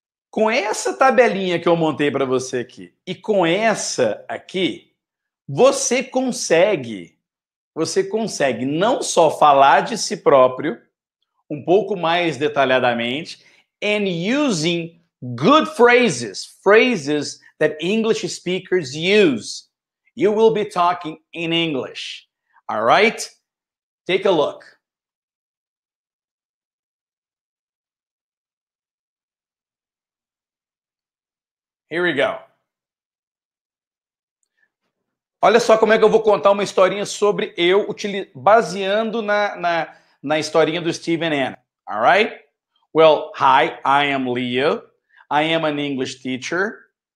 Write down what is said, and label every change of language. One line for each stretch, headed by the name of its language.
Portuguese: Com essa tabelinha que eu montei para você aqui e com essa aqui, você consegue não só falar de si próprio um pouco mais detalhadamente
English: and using good phrases that English speakers use. You will be talking in English. All right? Take a look. Here we go.
Portuguese: Olha só como é que eu vou contar uma historinha sobre eu, baseando na historinha do Steve and Anna.
English: All right? Well, hi, I am Leo. I am an English teacher.